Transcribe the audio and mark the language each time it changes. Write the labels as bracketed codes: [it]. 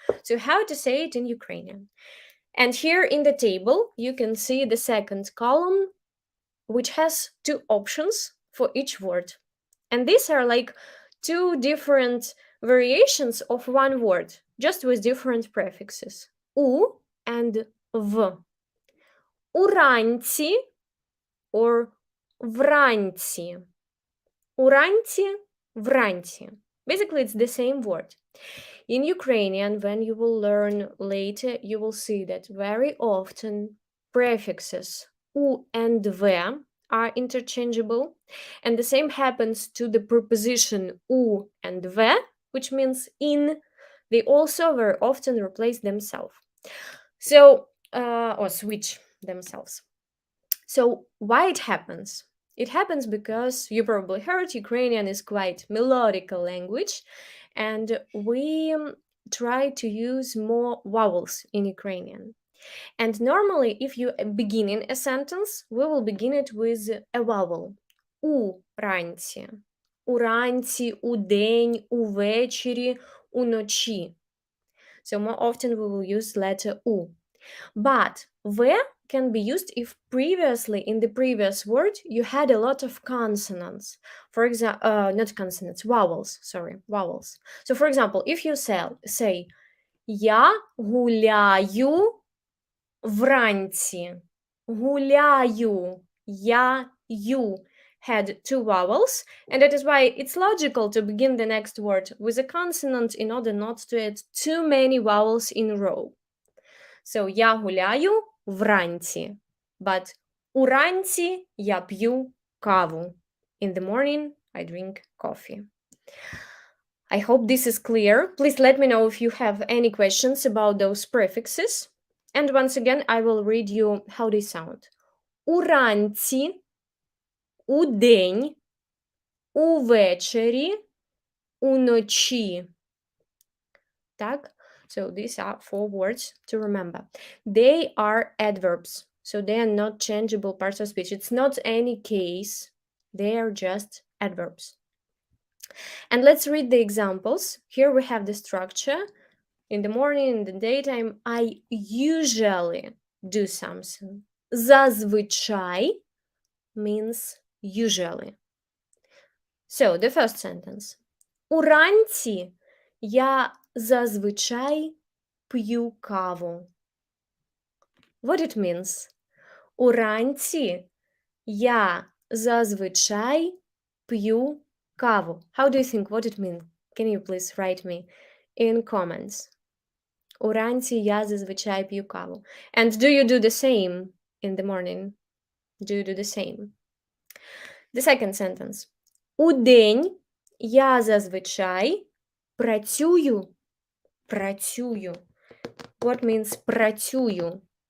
[en] So how to say it in Ukrainian. And here in the table, you can see the second column, which has 2 options for each word. And these are like 2 different variations of one word, just with different prefixes. U and v. [uk] Уранці or вранці. Уранці, вранці. [en] Basically, it's the same word. In Ukrainian, when you will learn later, you will see that very often prefixes u and v are interchangeable, and the same happens to the preposition u and v, which means in. They also very often replace themselves. So, or switch. themselves. So why it happens? It happens because you probably heard Ukrainian is quite melodical language, and we try to use more vowels in Ukrainian. And normally, if you begin in a sentence, we will begin it with a vowel. [uk] Уранці. Уранці, удень, увечері, уночі. [en] So more often we will use letter U. But where can be used if previously in the previous word you had a lot of consonants. For example, not consonants, vowels, sorry, vowels. So for example, if you say [uk] Я гуляю вранці. Гуляю. [en] Я-ю had two vowels, and that is why it's logical to begin the next word with a consonant in order not to add too many vowels in a row. [uk] So я гуляю вранці, but уранці я п'ю каву. [en] In the morning I drink coffee. I hope this is clear. Please let me know if you have any questions about those prefixes. And once again, I will read you how they sound. [uk] Уранці, удень, увечері, уночі. Так? [en] So these are 4 words to remember. They are adverbs, so they are not changeable parts of speech. It's not any case. They are just adverbs. And let's read the examples. Here we have the structure. In the morning, in the daytime, I usually do something. Зазвичай means usually. So, the first sentence. [uk] Уранці я зазвичай п'ю каву. [en] What it means? [uk] Уранці я зазвичай п'ю каву. [en] How do you think what it means? Can you please write me in comments? [uk] Уранці я зазвичай п'ю каву. [en] And do you do the same in the morning? Do you do the same? The second sentence. [uk] Удень я зазвичай працюю. Працюю. [en] What means працюю?